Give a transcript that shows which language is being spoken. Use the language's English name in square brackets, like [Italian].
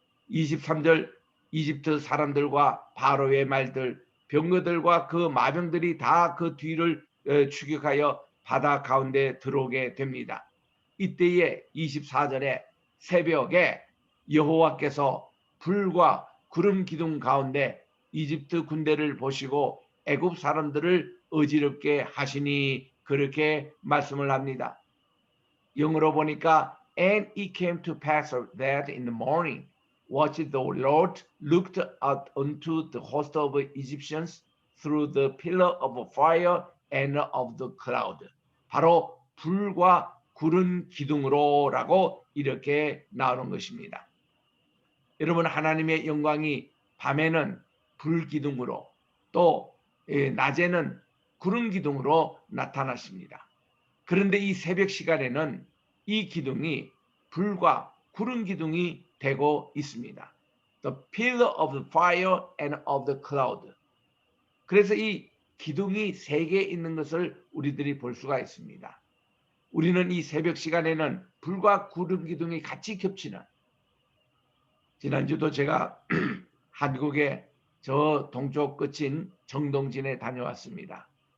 [Korean] 23절 이집트 사람들과 바로의 말들 병거들과 그 마병들이 다 그 뒤를 추격하여 바다 가운데 들어오게 됩니다. 이때에 24절에 새벽에 여호와께서 불과 구름 기둥 가운데 이집트 군대를 보시고 애굽 사람들을 어지럽게 하시니 그렇게 말씀을 합니다. [English] 영어로 보니까 And it came to pass that in the morning watch the Lord looked out unto the host of Egyptians through the pillar of fire and of the cloud. [Korean] 바로 불과 구름 기둥으로라고 이렇게 나오는 것입니다. 여러분 하나님의 영광이 밤에는 불 기둥으로 또 낮에는 구름 기둥으로 나타나십니다. 그런데 이 새벽 시간에는 이 기둥이 불과 구름 기둥이 되고 있습니다. [English] The pillar of the fire and of the cloud. [Korean] 그래서 이 기둥이 세 개 있는 것을 우리들이 볼 수가 있습니다. 우리는 이 새벽 시간에는 불과 구름 기둥이 같이 겹치는, 지난주도 제가 한국의 저 동쪽 끝인 정동진에 다녀왔습니다.